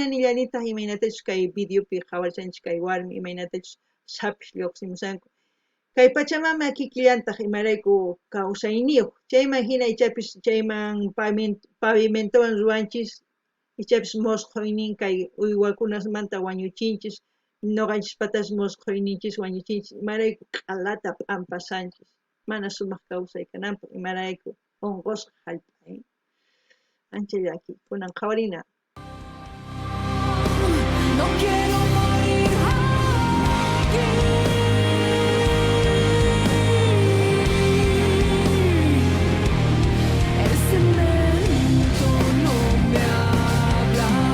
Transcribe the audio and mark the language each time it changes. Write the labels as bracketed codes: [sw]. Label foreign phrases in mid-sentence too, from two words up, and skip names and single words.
[qu] nillanitaq imaynatachus kay videopi qhawarichanchik kay warmi imaynatachus sapish lluqsimusanku kay pachamama kikillantaq imarayku kawsayniyuq chayman hina ichapis chayman pavimentowan ruwanchis ichapis mosquynin kay uywakunamanta wañuchinchis ñuqanchispatash mosquyninchis wañuchinchis imarayku q'alata pampasanchis mana sumaq kawsay kananpaq imarayku unqusqa hallp'a ancha llaki kunan qhawarina. [es] No quiero morir aquí. El cemento no me habla.